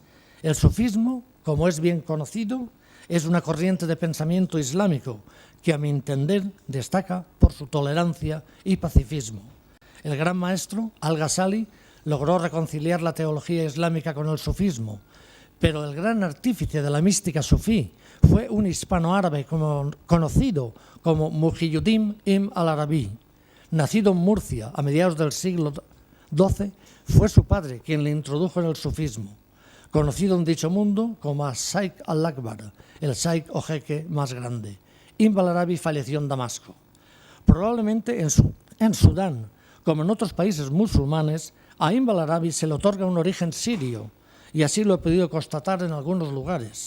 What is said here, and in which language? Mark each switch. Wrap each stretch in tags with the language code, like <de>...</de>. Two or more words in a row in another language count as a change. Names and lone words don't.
<es>El sufismo, como es bien conocido, es una corriente de pensamiento islámico que, a mi entender, destaca por su tolerancia y pacifismo. El gran maestro, Al-Ghazali, logró reconciliar la teología islámica con el sufismo, pero el gran artífice de la mística sufí fue un hispanoárabe conocido como Muhyiddin ibn al-Arabi. Nacido en Murcia a mediados del siglo XII, fue su padre quien le introdujo en el sufismo, conocido en dicho mundo como Sheikh al-Akbar, el sheikh o jeque más grande. Ibn al-Arabi falleció en Damasco. Probablemente en Sudán, como en otros países musulmanes, a Ibn al-Arabi se le otorga un origen sirio, y así lo he podido constatar en algunos lugares.</es>